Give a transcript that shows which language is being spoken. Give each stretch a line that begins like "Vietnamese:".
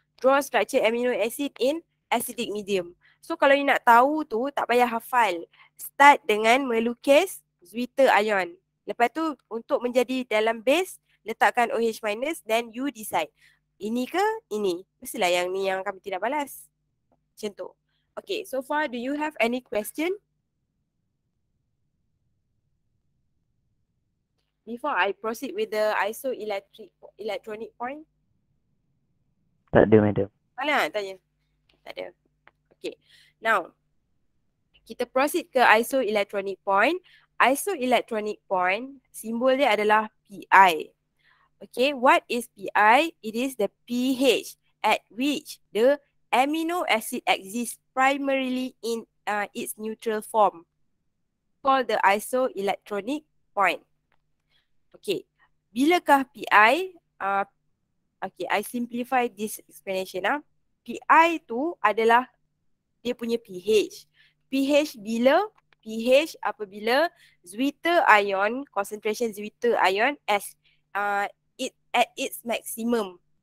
English: Draw structure amino acid in acidic medium.
Malay: So kalau you nak tahu tu, tak payah hafal. Start dengan melukis zwitter ion. Lepas tu untuk menjadi dalam base, letakkan OH minus
English: then you decide.
Malay: Ini ke ini? Mestilah yang ni yang kami tidak balas. Macam tu.
English: Okay, so far do you have any question? Before I proceed with the isoelectronic point.
Malay: Tak ada, madam. Mana nak tanya? Tak ada. Okay, now kita proceed ke isoelectronic point. Isoelectronic point, simbol dia adalah Pi.
English: Okay, what is Pi? It is the pH at which the amino acid exists primarily in its neutral form, called the isoelectronic point. Okay,
Malay: bilakah
English: Pi? Okay, I simplify this explanation.
Malay: Pi tu adalah dia punya pH.
English: pH
Malay: apabila
English: zwitter ion, concentration zwitter ion as at its maximum.